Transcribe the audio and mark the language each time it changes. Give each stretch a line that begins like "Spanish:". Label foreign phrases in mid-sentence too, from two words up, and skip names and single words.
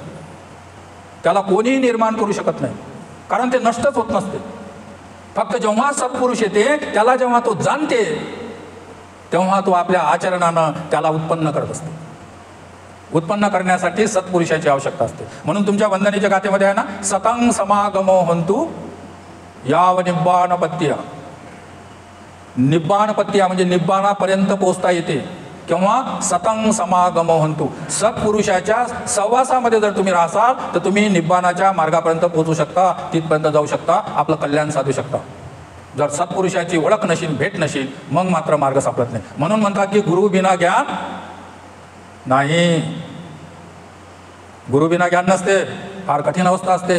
Marathi: त्याला कोणीही निर्माण करू शकत नाही कारण ते नष्टच होत नसते. फक्त जेव्हा सत्पुरुष येते त्याला जेव्हा तो जाणते तेव्हा तो आपल्या आचरणानं त्याला उत्पन्न करत असतो. उत्पन्न करण्यासाठी सत्पुरुषाची आवश्यकता असते. म्हणून तुमच्या वंदनेच्या गाथेमध्ये आहे ना,
Pali: सतं समागमो हंतु याव निब्बाणपत्या.
Marathi: निब्बाणपत्या म्हणजे निब्बाणापर्यंत पोहोचता येते किंवा
Pali: सतं समागमो हंतु.
Marathi: सत्पुरुषाच्या सहवासामध्ये जर तुम्ही राहाल तर तुम्ही निब्बाणाच्या मार्गापर्यंत पोहोचू शकता, तिथपर्यंत जाऊ शकता, आपलं कल्याण साधू शकता. जर सत्पुरुषाची ओळख नशील, भेट नशील, मग मात्र मार्ग सापडत नाही. म्हणून म्हणतात की गुरु बिना ज्ञान नाही. गुरु बिना ज्ञान नसते. फार कठीण अवस्था असते.